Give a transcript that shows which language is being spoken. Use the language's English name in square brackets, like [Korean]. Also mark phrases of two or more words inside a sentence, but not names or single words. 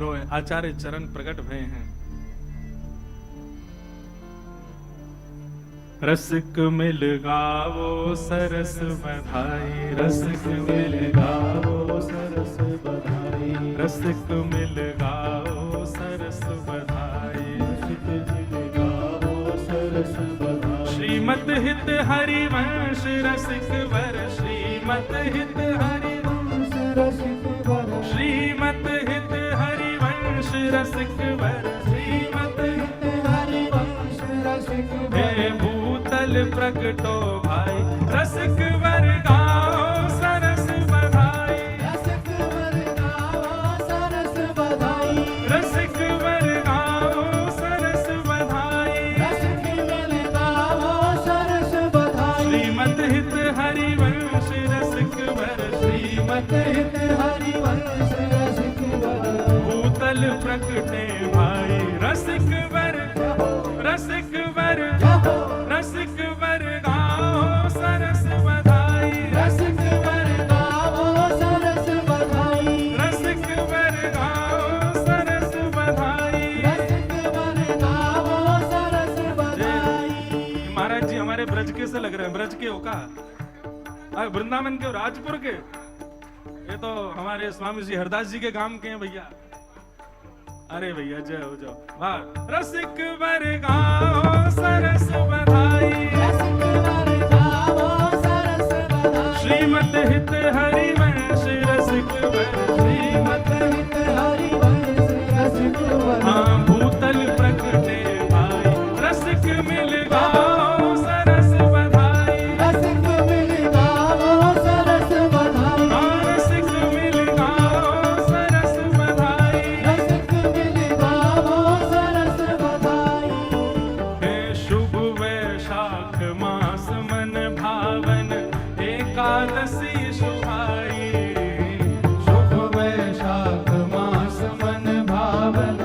[Braj] रोए आचार्य चरण प्रकट भय हैं। रसिक मिल गावो सरस बधाई, रसिक मिल गावो सरस बधाई, रसिक मिल गावो सरस बधाई, रसिक मिल गावो सरस बधाई। श्रीमत हित हरिवंश रसिक वर, श्रीमत हित हरिवंश रसिक वर, श्रीमत हित हरिवंश रसिक वर, श्रीमत हित हरिवंश रसिक वर। भूतल प्रकटो भाई रसिक वर गाओ सरस बधाई, रसिक वर गाओ सरस बधाई, रसिक वर गाओ सरस बधाई, रसिक मिल गाओ सरस बधाई। श्रीमत हित हरिवंश रसिक वर, श्रीमत हित हरिवंश रसिक वर। भूतल प्रकटे भाई रसिक वर, रसिक वर, रसिक वर गाओ सरस बधाई, रसिक वर गाओ सरस बधाई, रसिक वर गाओ सरस बधाई, रसिक वर गाओ सरस बधाई। [Hindi] महाराज जी हमारे ब्रज के से लग रहे हैं, ब्रज के हो का? वृंदावन के, राजपुर के? ये तो हमारे स्वामी जी हरदास जी के गांव के हैं भैया। अरे भैया जय हो जाओ, वाह। [Braj] रसिक वर गाओ सरस बधाई, रसिक वर गाओ सरस बधाई। श्रीमत हित हरिवंश रसिक वर, श्रीमत हित हरिवंश रसिक वर। हाँ भूतल प्रकटे भाई रसिक मिल गाओ सरस बधाई, रसिक मिल गाओ सरस बधाई। हाँ रसिक मिल गाओ सरस बधाई, रसिक मिल गाओ सरस बधाई। हे शुभ वैशाख मास मन भावन एकादशी शुभाई, शुभ वैशाख मास मन भावन